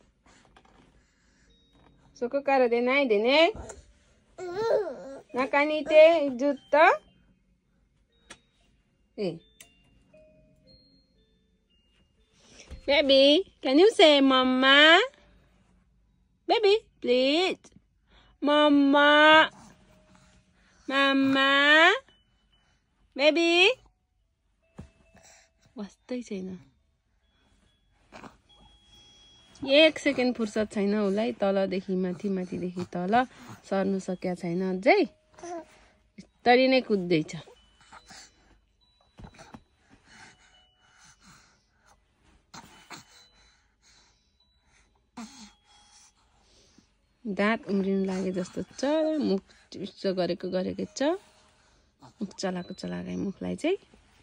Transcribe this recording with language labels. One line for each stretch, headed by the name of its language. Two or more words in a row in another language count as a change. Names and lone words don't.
English: Suka kara denai dene. Nakanite jutta. Hey. Baby, can you say mama? Baby, please. Mama. Mama. Baby.
Nepali: वास्तै छैन एक सेकेन्ड फुर्सद छैन उसलाई तलदेखि माथि माथिदेखि तल सर्नु सकेको छैन अझै तरी नै कुद्दैछ दाँत उम्रिनु लागे जस्तो छ मुख चिप्सो गरेको छ मुख चलाएको मुखलाई चाहिँ